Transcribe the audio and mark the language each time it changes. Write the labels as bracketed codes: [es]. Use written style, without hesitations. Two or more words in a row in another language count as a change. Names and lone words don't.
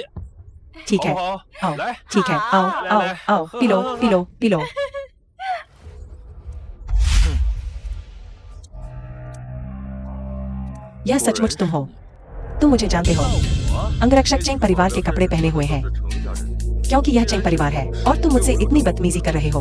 [hi] ठीक है, [zh] 好好 [hi] आओ [zh] 来， [hi] ठीक है, आओ आओ आओ, पी लो पी लो पी लो। यह सचमुच तुम हो। तुम मुझे जानते हो। अंगरक्षक चेंग परिवार के कपड़े पहने हुए हैं, [zh] 成家人 [hi] क्योंकि यह चेंग परिवार है। और तुम मुझसे इतनी बदतमीजी कर रहे हो।